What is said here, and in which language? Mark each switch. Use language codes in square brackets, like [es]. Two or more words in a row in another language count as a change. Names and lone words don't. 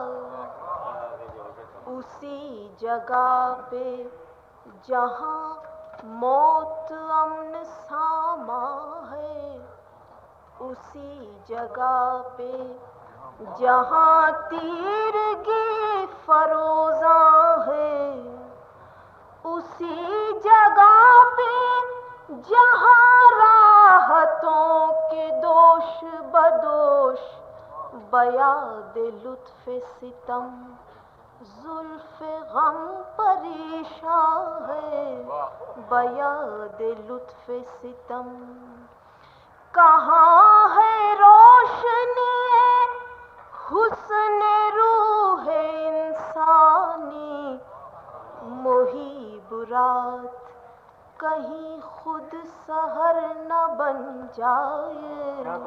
[ur] اسی جگہ پہ جہاں موت امن ساما ہے، اسی جگہ پہ جہاں تیرگی فروزاں ہے، اسی جگہ پہ جہاں راحتوں کے دوش بدوش بیاد لطف ستم زلف غم پریشاں ہے، بیاد لطف ستم۔ کہاں ہے روشنی حسن روح انسانی، محیب رات کہیں خود سحر نہ بن جائے،